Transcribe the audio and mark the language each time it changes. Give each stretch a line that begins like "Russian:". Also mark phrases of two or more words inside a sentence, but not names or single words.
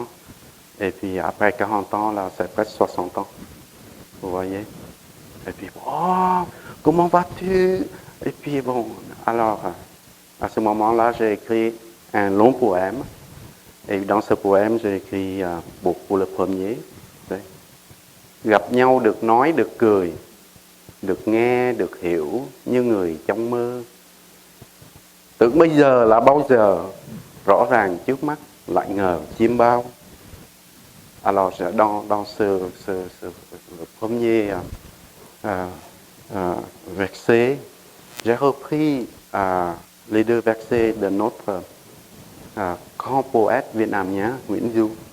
French: Et puis, après 40 ans, là, c'est presque 60 ans. Vous voyez? Et puis, oh, comment vas-tu? Et puis, bon, alors, à ce moment-là, j'ai écrit un long poème. Et dans ce poème, j'ai écrit, pour le premier,
Vietnamese: gặp nhau được nói, được cười, được nghe, được hiểu như người trong mơ. Tưởng bây giờ là bao giờ, rõ ràng trước mắt, lại ngờ chiêm bao.
French: Alors, dans ce premier verset, j'ai repris les 2 versets de notre grand poète vietnamien Nguyễn Du.